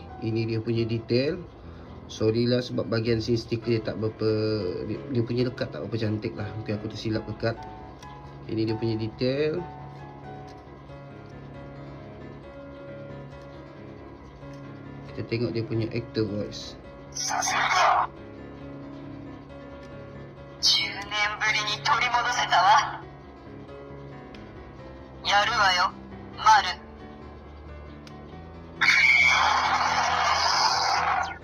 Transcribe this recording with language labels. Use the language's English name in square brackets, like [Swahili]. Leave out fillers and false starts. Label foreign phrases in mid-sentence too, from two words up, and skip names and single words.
[Malay] Ini dia punya detail. Sorry lah sebab bahagian sini stiker dia tak berapa, dia punya lekat tak berapa cantik lah. Mungkin aku tersilap lekat. Ini dia punya detail. Kita tengok dia punya [English] actor voice. [Japanese] させるか 10年ぶりに取り戻せたわやるわよマル